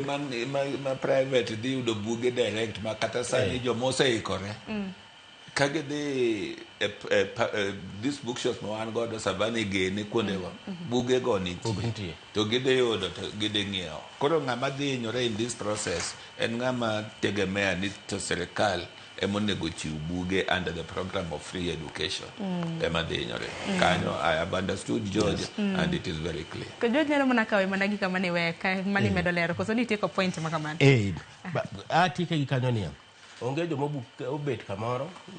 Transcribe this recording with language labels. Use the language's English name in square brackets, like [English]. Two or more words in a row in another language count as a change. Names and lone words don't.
[Luo (Kenya and Tanzania)] Skunde ma private dhi yudo buge direct ma kata sani jomoseikore kagidhi [English] this bookshops [Luo (Kenya and Tanzania)] ma wan godo Savannah gene kuondewa buge go nitie to gidhi yudo to gidhi ng'iewo. Koro ng'ama dhi hinyore [English] in this process [Luo (Kenya and Tanzania)] en ng'ama tegemea ni to sirikal emonego chiw buge [English] under the program of free education [Luo (Kenya and Tanzania)] ema dhi hinyore kanyo. [English] I have understood George and it is very clear. [Luo (Kenya and Tanzania)] Ko George nyalo mana kawe mana gika mane weka mani medo lero koso ni tieko point ma kamano. Atike gi kanyo niya onge jomo obet kamoro